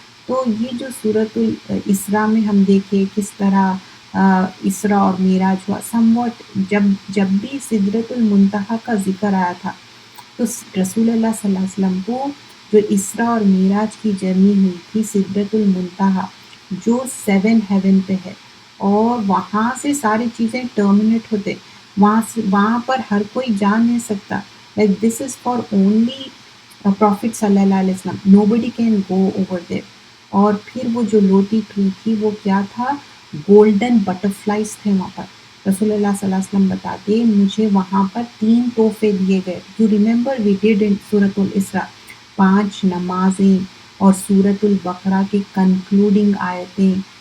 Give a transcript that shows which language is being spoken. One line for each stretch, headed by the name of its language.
Urdu: تو یہ جو سورۃ الاسراء میں ہم دیکھے کس طرح اسراء اور معراج ہوا، سم واٹ جب بھی سدرت المنتہا کا ذکر آیا تھا تو رسول اللہ صلی اللہ علیہ وسلم کو جو اسراء اور معراج کی جرنی ہوئی تھی سدرۃ المنتہا جو 7 ہیون پہ ہے، اور وہاں سے ساری چیزیں ٹرمینیٹ ہوتے، وہاں پر ہر کوئی جا نہیں سکتا.
English: Like this is for only prophet صلی اللہ علیہ وسلم، nobody can go over there.
Urdu: اور پھر وہ جو لوٹی ٹری تھی وہ کیا تھا، گولڈن بٹرفلائز تھے وہاں پر. رسول اللہ صلی اللہ علیہ وسلم بتاتے مجھے وہاں پر 3 تحفے دیے گئے.
English: you remember we did in
Urdu: سورۃ الاسراء 5 نمازیں اور سورۃ البقرہ کی کنکلوڈنگ آیتیں